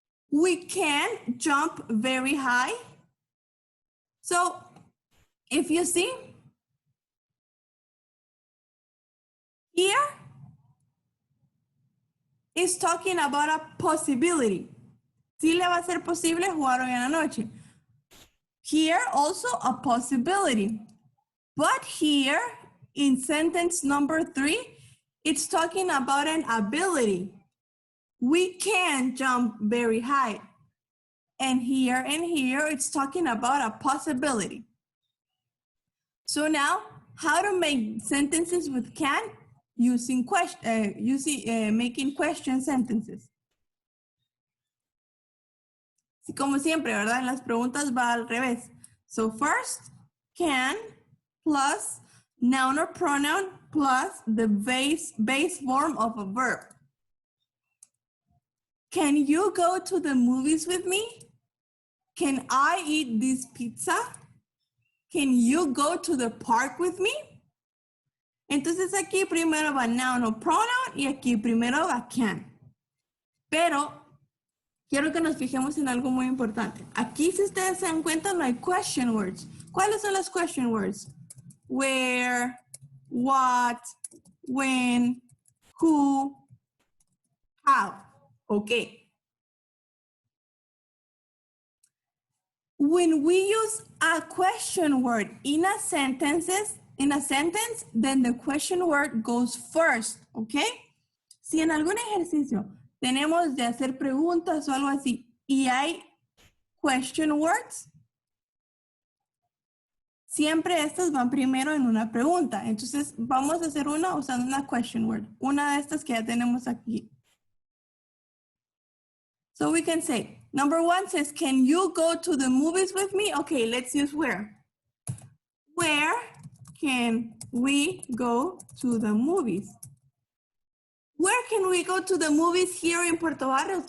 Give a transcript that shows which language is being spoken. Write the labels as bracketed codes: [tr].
[en] We can jump very high. So if you see, here is talking about a possibility. [es] Sí le va a ser posible jugar hoy en la noche. [en] Here also a possibility. But here in sentence number 3, it's talking about an ability. We can jump very high. And here, it's talking about a possibility. So now, how to make sentences with can using making question sentences. [es] Como siempre, ¿verdad? En las preguntas va al revés. [en] So first, can plus noun or pronoun plus the base form of a verb. Can you go to the movies with me? Can I eat this pizza? Can you go to the park with me? [es] Entonces aquí primero va noun o pronoun y aquí primero va can. Pero quiero que nos fijemos en algo muy importante. Aquí, si ustedes se dan cuenta, no hay question words. ¿Cuáles son las question words? [en] Where, what, when, who, how. Okay. When we use a question word in a sentence, then the question word goes first, okay? [es] Si en algún ejercicio tenemos de hacer preguntas o algo así y hay question words, siempre estas van primero en una pregunta. Entonces vamos a hacer una usando una question word. Una de estas que ya tenemos aquí. [en] So we can say, number 1 says, can you go to the movies with me? Okay, let's use where. Where can we go to the movies? Where can we go to the movies here in Puerto Barrios?